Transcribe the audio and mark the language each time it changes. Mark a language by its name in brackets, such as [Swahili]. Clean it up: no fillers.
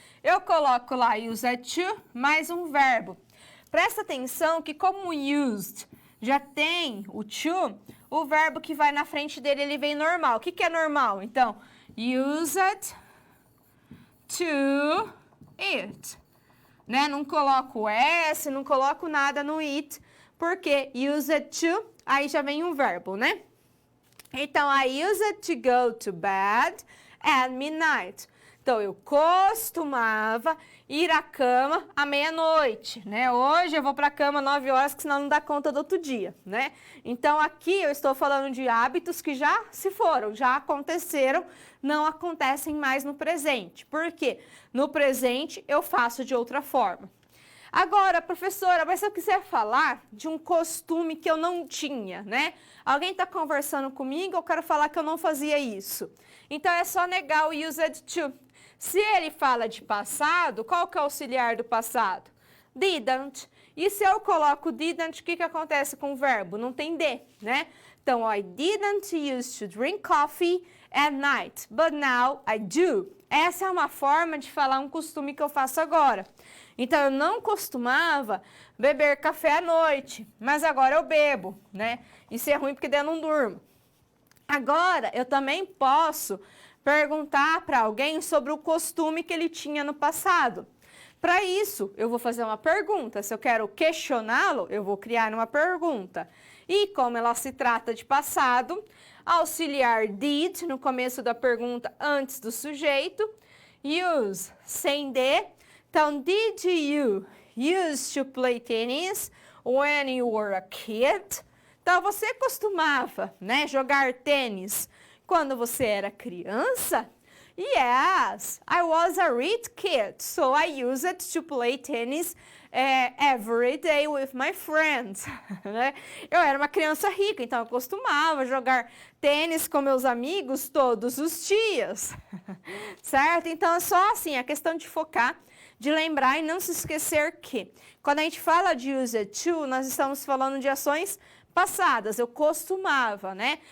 [Portuguese] Eu coloco lá used to mais um verbo. Presta atenção que como used já tem o to, o verbo que vai na frente dele, ele vem normal. O que é normal? Então, used to it. Né? Não coloco S, não coloco nada no it, porque used to, aí já vem um verbo, né? [English] Então, I used to go to bed at midnight. [Portuguese] Então, eu costumava ir à cama à meia-noite, né? Hoje eu vou para a cama 9 horas, que senão não dá conta do outro dia, né? Então, aqui eu estou falando de hábitos que já se foram, já aconteceram, não acontecem mais no presente. Por quê? No presente eu faço de outra forma. Agora, professora, mas se eu quiser falar de um costume que eu não tinha, né? Alguém está conversando comigo, eu quero falar que eu não fazia isso. Então, é só negar o used to. Se ele fala de passado, qual que é o auxiliar do passado? Didn't. E se eu coloco didn't, o que acontece com o verbo? Não tem D, né? [English] Então, I didn't used to drink coffee at night, but now I do. [Portuguese] Essa é uma forma de falar um costume que eu faço agora. Então, eu não costumava beber café à noite, mas agora eu bebo, né? Isso é ruim porque daí eu não durmo. Agora, eu também posso perguntar para alguém sobre o costume que ele tinha no passado. Para isso, eu vou fazer uma pergunta. Se eu quero questioná-lo, eu vou criar uma pergunta. E como ela se trata de passado, auxiliar did no começo da pergunta antes do sujeito, use sem D. [English] Então, did you used to play tennis when you were a kid? [Portuguese] Então, você costumava, né, jogar tênis quando você era criança? [English] Yes, I was a rich kid, so I used to play tennis every day with my friends. [Portuguese] Eu era uma criança rica, então eu costumava jogar tênis com meus amigos todos os dias, certo? Então é só assim, a questão de focar, de lembrar e não se esquecer que quando a gente fala de used to, nós estamos falando de ações passadas, eu costumava, né?